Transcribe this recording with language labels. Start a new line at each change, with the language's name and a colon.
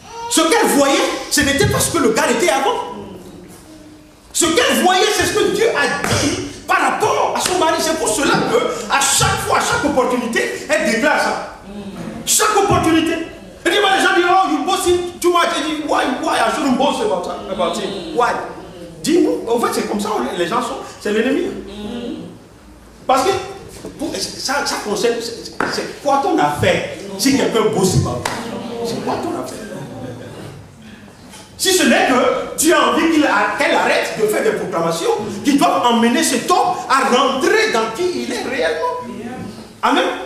French: Ce qu'elle voyait, ce n'était pas ce que le gars était avant. Ce qu'elle voyait, c'est ce que Dieu a dit par rapport à son mari. C'est pour cela qu'à chaque fois, à chaque opportunité, elle déclare ça. Chaque opportunité. Elle dit, les gens disent,
English: oh, you bossing too much.
French: Elle dit,
English: why I shouldn't boast about it? Why?
French: Dis-nous. En fait, c'est comme ça, les gens sont, c'est l'ennemi. Parce que ça concerne, c'est quoi ton affaire si quelqu'un bosse
English: about it?
French: C'est quoi ton affaire? Si ce n'est que tu as envie qu'elle arrête de faire des proclamations qui doivent emmener cet homme à rentrer dans qui il est réellement. Amen.